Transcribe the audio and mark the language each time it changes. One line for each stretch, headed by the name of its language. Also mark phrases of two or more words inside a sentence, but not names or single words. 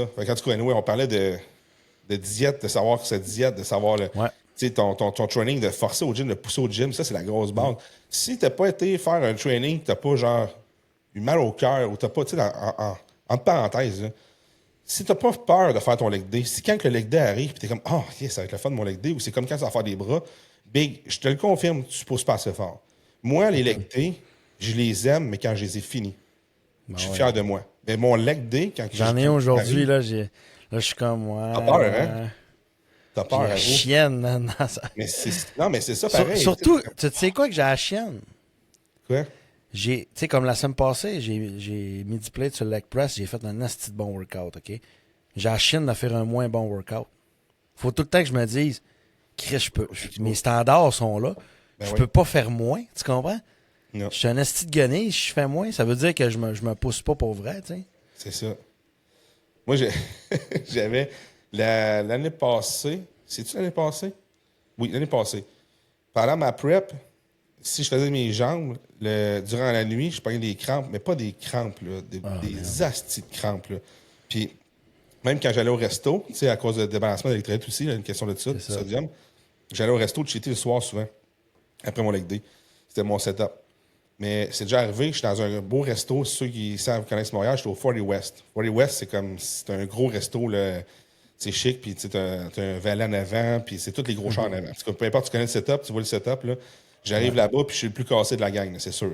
French: Fait qu'en tout cas, anyway, on parlait de diète, de savoir que cette diète, de savoir Ouais. tu sais, ton training, de forcer au gym, de pousser au gym, ça, c'est la grosse base. Si t'as pas été faire un training, t'as pas, genre, eu mal au cœur, ou t'as pas, tu sais, entre parenthèses, là, si t'as pas peur de faire ton
English: leg day,
French: si quand le
English: leg day
French: arrive, pis t'es comme,
English: oh, yes,
French: ça va être le fun de mon
English: leg day,
French: ou c'est comme quand tu vas faire des bras, big, je te le confirme, tu poses pas assez fort. Moi, les
English: leg day,
French: je les aime, mais quand je les ai finis. Je suis fier de moi. Mais mon
English: leg day,
French: quand J'en ai un aujourd'hui, arrive, là, je suis comme, ouais. t'as peur, hein? T'as J'ai peur, la hein? chienne, dans ça. Non, mais c'est ça, pareil. Surtout, tu sais quoi que j'ai la chienne? Quoi? Tu sais, comme la semaine passée, j'ai mis du plate sur le
English: leg press,
French: j'ai fait un asti de bon
English: workout, OK?
French: J'ai la chienne de faire un moins bon workout. Faut tout le temps que je me dise, Chris, mes standards sont là, Ben je oui. peux pas faire moins, tu comprends? Non, Je suis un asti de gonné, je fais moins, ça veut dire que je me pousse pas pour vrai, tu sais. c'est ça. Moi, j'avais l'année passée. C'est-tu l'année passée? Oui, l'année passée. Pendant ma prep, si je faisais mes jambes, durant la nuit, je prenais des crampes, mais pas des crampes, là, des astis de crampes. Là. Puis, même quand j'allais au resto, tu sais, à cause de débalancement d'électrolytes aussi, là, une question de ça, de ça. sodium, j'allais au resto de cheater le soir souvent, après mon
English: leg day.
French: C'était mon setup. Mais c'est déjà arrivé, je suis dans un beau resto, ceux qui savent connaissent Montréal, je suis au 40 West. 40 West, c'est un gros resto, là, c'est chic, puis tu as un valet en avant, puis c'est tous les gros chars en avant. Parce que peu importe, tu connais le setup, tu vois le setup, là. J'arrive là-bas, puis je suis le plus cassé de la gang, là, c'est sûr.